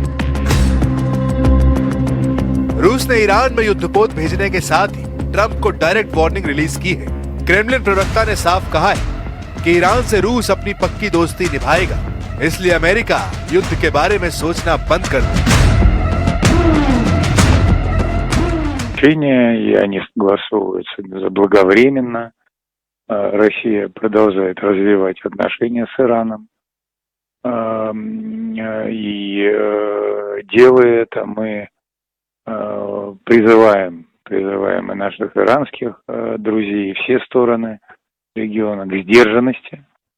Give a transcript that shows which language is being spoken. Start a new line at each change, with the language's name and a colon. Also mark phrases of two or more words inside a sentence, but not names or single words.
Hindi: रूस ने ईरान में युद्धपोत भेजने के साथ ही ट्रंप को
English: direct warning release
Hindi: की है। क्रेमलिन प्रवक्ता ने साफ कहा है कि ईरान से रूस अपनी पक्की दोस्ती निभाएगा। इसलिए अमेरिका युद्ध के बारे में सोचना बंद कर दे।
Russian: И они согласовываются заблаговременно. Россия продолжает развивать отношения с Ираном. И делая это, мы призываем и наших иранских друзей, и все стороны региона к сдержанности,